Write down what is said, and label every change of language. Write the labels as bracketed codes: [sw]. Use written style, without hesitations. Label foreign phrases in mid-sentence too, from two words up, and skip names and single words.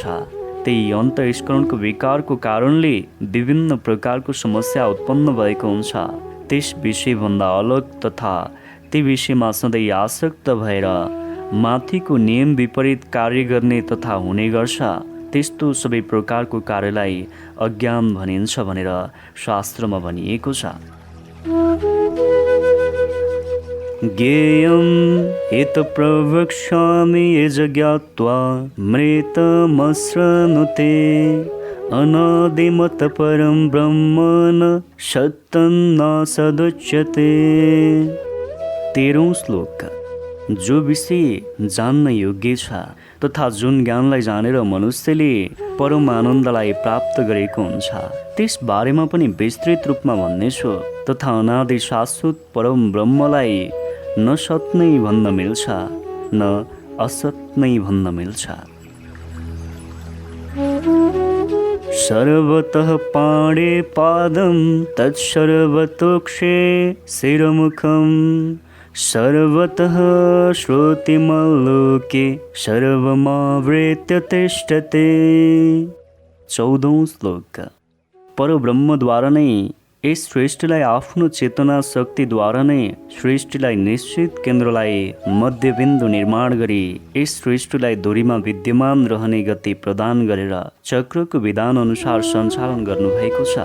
[ne] त्यही अन्तःस्करणको विकारको कारणले विभिन्न प्रकारको समस्या उत्पन्न भएको हुन्छ। त्यस विषयभन्दा अलग तथा ती विषयमा सधैँ आसक्त भएर माथिको नियम विपरीत कार्य गर्ने तथा हुने गर्छ, त्यस्तो सबै प्रकारको कार्यलाई अज्ञान भनिन्छ भनेर शास्त्रमा भनिएको छ। [sa] ज्ञेयं इत प्रवक्ष्यामि यज्ञात्वा मृतमश्नुते अनादिमत परं ब्रह्म न सत्यं न सदुच्यते। [ne] 13औं श्लोक। जो विषय जान्न योग्य छ तथा जुन ज्ञानलाई जानेर मनुष्यले परम आनन्दलाई प्राप्त गरेको हुन्छ, त्यस बारेमा पनि विस्तृत रूपमा भन्नेछु। तथा अनादि शाश्वत परम ब्रह्मलाई न सत नै भन्न मिल्छ न असत नै भन्न मिल्छ। [sa] सर्वतः पाणे पादं तत्सर्वतोक्षे शिरमुखं सर्वतः श्रुतिमल्लोके सर्वमावृत्य तिष्ठते। [ne] 14औं श्लोक। परब्रह्मद्वारा नै यस सृष्टिलाई आफ्नो चेतना शक्तिद्वारा नै सृष्टिलाई निश्चित केन्द्रलाई मध्यबिन्दु निर्माण गरी यस सृष्टिलाई धुरीमा विद्यमान रहने गति प्रदान गरेर चक्रको विधान अनुसार सञ्चालन गर्नुभएको छ।